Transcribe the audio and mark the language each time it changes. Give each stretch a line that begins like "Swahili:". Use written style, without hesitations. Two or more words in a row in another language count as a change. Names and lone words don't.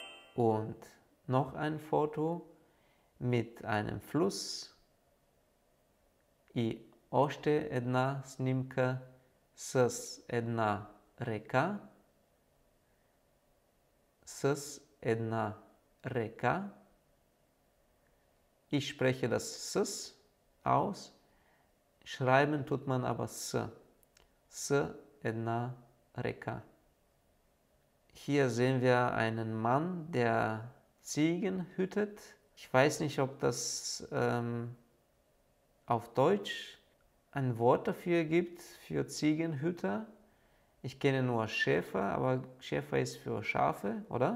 German: Und noch ein Foto mit einem Fluss.
Bulgarian: И още една снимка с една река. С една река.
German: Ich spreche das S aus. Schreiben tut man aber S.
Bulgarian: S една река.
German: Hier sehen wir einen Mann, der Ziegen hütet. Ich weiß nicht, ob das auf Deutsch ein Wort dafür gibt, für Ziegenhüter. Ich kenne nur Schäfer, aber Schäfer ist für Schafe, oder?